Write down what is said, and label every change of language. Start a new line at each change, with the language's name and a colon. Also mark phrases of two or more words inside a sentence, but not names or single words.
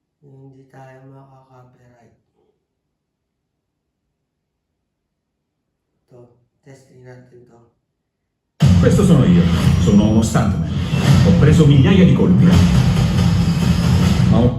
Filipino: Hindi tayo makaka-copyright. Ito, testing natin to.
Italian: Questo sono io, sono uno stuntman. Ho preso migliaia di colpi. Ma